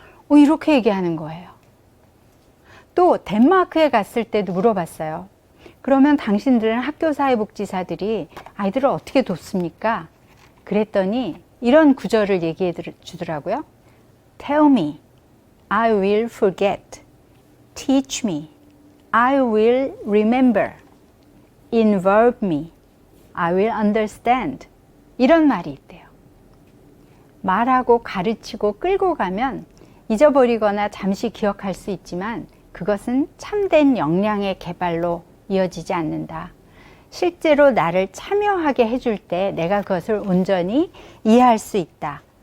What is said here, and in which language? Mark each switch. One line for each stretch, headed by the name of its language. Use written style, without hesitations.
Korean: 이렇게 얘기하는 거예요. 또 덴마크에 갔을 때도 물어봤어요. 그러면 당신들은 학교 사회복지사들이 아이들을 어떻게 돕습니까? 그랬더니 이런 구절을 얘기해 주더라고요.
English: Tell me, I will forget. Teach me, I will remember. Involve me, I will understand.
Korean: 이런 말이 있대요. 말하고 가르치고 끌고 가면 잊어버리거나 잠시 기억할 수 있지만 그것은 참된 역량의 개발로 이어지지 않는다. 실제로 나를 참여하게 해줄 때 내가 그것을 온전히 이해할 수 있다.